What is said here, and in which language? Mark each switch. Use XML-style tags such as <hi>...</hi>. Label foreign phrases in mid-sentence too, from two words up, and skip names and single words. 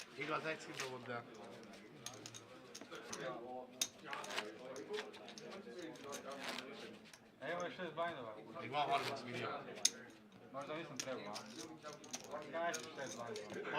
<hu>az egy színbe volt, de...</hu> <hr>Evo je 6 blindova.</hr> <hu>Még van 30 millió.</hu> <hr>Možda nisam trebao, a? Kaži 6 blindova.</hr>